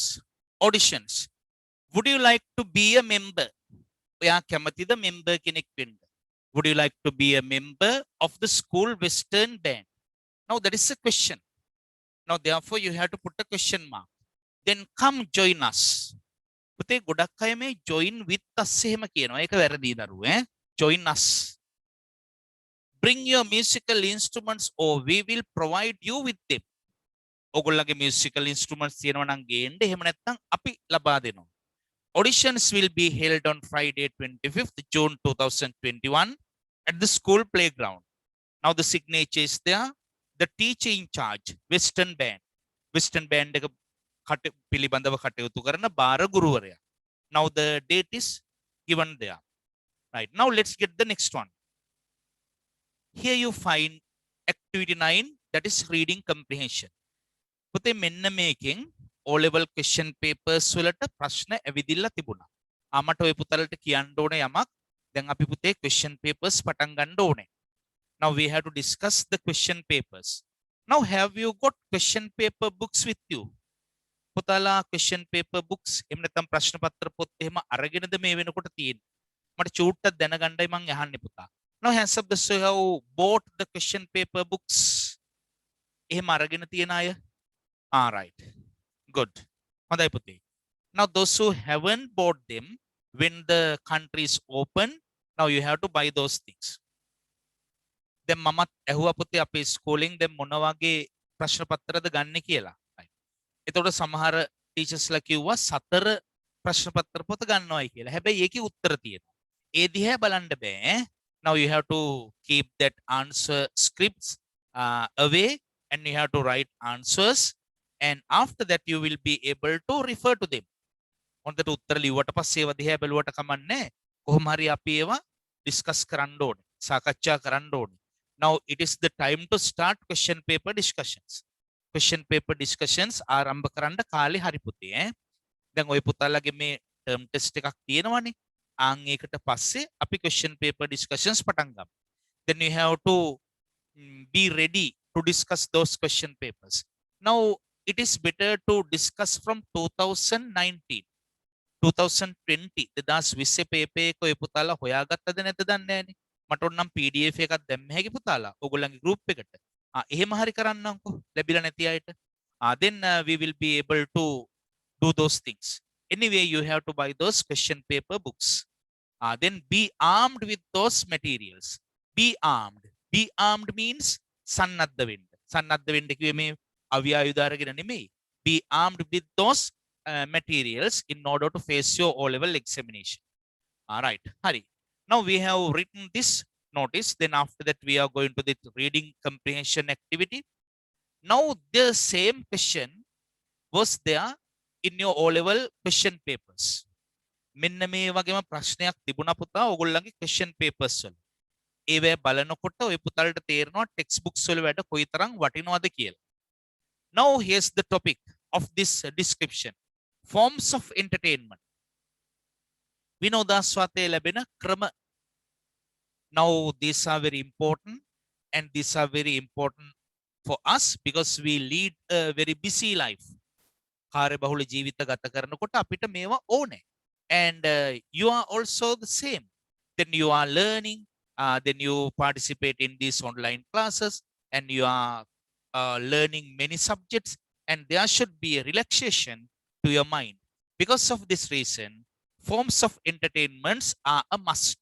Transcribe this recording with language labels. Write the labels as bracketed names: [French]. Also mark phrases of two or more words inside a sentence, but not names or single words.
[English] Auditions. Would you like to be a member? [Sinhala] ඔයා කැමතිද member කෙනෙක් වෙන්න? [English] Would you like to be a member of the school Western band? Now that is a question. Now therefore you have to put a question mark. Then come join us. [Sinhala] පුතේ ගොඩක් අය මේ [English] join with us [Sinhala] එහෙම කියනවා. ඒක වැරදි දරුවෝ ඈ. [English] Join us. Bring your musical instruments or we will provide you with them. [Sinhala] ඔගොල්ලන්ගේ [English] musical instruments [Sinhala] තියෙනවා නම් ගේන්න. එහෙම නැත්නම් අපි ලබා දෙනවා. [English] Auditions will be held on Friday, 25th June 2021 at the school playground. Now the signature is there. The teacher in charge, Western Band. [Sinhala] Western Band එක පිළිබඳව කටයුතු කරන බාර ගුරුවරයා. [English] Now the date is given there. Right. Now let's get the next one. Here you find activity 9, that is reading comprehension. [Sinhala] පුතේ මෙන්න මේකෙන් [English] O level question papers [Sinhala] වලට ප්‍රශ්න ඇවිදිලා තිබුණා. මට ඔය පුතලට කියන්න ඕනේ යමක්. දැන් අපි පුතේ [English] question papers [Sinhala] පටන් ගන්න ඕනේ. [English] Now we have to discuss the question papers. Now have you got question paper books with you? [Sinhala] පුතාලා [English] question paper books [Sinhala] එහෙම නැත්නම් ප්‍රශ්න පත්‍ර පොත් එහෙම අරගෙනද මේ වෙනකොට තියෙන්නේ? මට චූට්ටක් දැනගන්නයි මම අහන්නේ පුතා. [English] Now hands up those who have bought the question paper books. [Sinhala] එහෙම අරගෙන තියෙන අය? [English] Right. Good. [Sinhala] හොඳයි පුතේ. [English] Now those who haven't bought them, when the country is open, now you have to buy those things. [Sinhala] දැන් මමත් ඇහුවා පුතේ අපේ ස්කෝලෙන් දැන් මොන වගේ ප්‍රශ්න පත්‍රද ගන්න කියලා. එතකොට සමහර ටීචර්ස්ලා කිව්වා 4 ප්‍රශ්න පත්‍ර පොත ගන්නවයි කියලා. හැබැයි ඒකේ උත්තර තියෙනවා. ඒ දිහා බලන්න බෑ. [English] Now you have to keep that answer scripts away and you have to write answers. And after that you will be able to refer to them. [Sinhala] හොඳට උත්තර ලිව්වට පස්සේ ඒවා දිහා බැලුවට කමන්නේ. කොහොම හරි අපි ඒවා discuss කරන්න ඕනේ. සාකච්ඡා කරන්න ඕනේ. [English] Now it is the time to start question paper discussions. Question paper discussions [Sinhala] ආරම්භ කරන්න කාලේ හරි පුතේ ඈ. දැන් ওই පුතාලගේ මේ [English] term test [Sinhala] එකක් තියෙනවනේ. ආන් ඒකට පස්සේ අපි [English] question paper discussions [Sinhala] පටන් ගමු. [English] Then you have to be ready to discuss those question papers. Now it is better to discuss from 2019 2020 2020 [Sinhala] පේපර් එක ඔය පුතාලා හොයාගත්තද නැද්ද දන්නේ නැහනේ. මට ඕනම් PDF එකක් දැම්ම හැකි පුතාලා ඔයගොල්ලන්ගේ group එකට. එහෙම හරි කරන්නම්කෝ ලැබිලා නැති අයට. [English] Then we will be able to do those things. Anyway, you have to buy those question paper books. Then be armed with those materials. Be armed. Be armed means [Sinhala] සන්නද්ධ වෙන්න. සන්නද්ධ වෙන්න කිව්වේ මේ අවියායුධ අරගෙන නෙමෙයි. [English] Be armed with those materials in order to face your O-level examination. All right, Hari. Now we have written this notice. Then after that, we are going to the reading comprehension activity. Now the same question was there in your O-level question papers. [Sinhala] මෙන්න මේ වගේම ප්‍රශ්නයක් තිබුණා පුතා ඔයගොල්ලන්ගේ [English] question papers [Sinhala] වල. ඒවැ බලනකොට ඔය පුතාලට තේරෙනවා [English] text books [Sinhala] වල වැඩ කොයිතරම් වටිනවද කියලා. [English] Now here's the topic of this description. Forms of entertainment. [Sinhala] විනෝදාස්වාදයේ ලැබෙන ක්‍රම. [English] Now these are very important and these are very important for us because we lead a very busy life. [Sinhala] කාර්යබහුල ජීවිත ගත කරනකොට අපිට මේවා ඕනේ. [English] And you are also the same. Then you are learning, then you participate in these online classes and you are learning many subjects and there should be a relaxation to your mind. Because of this reason, forms of entertainments are a must.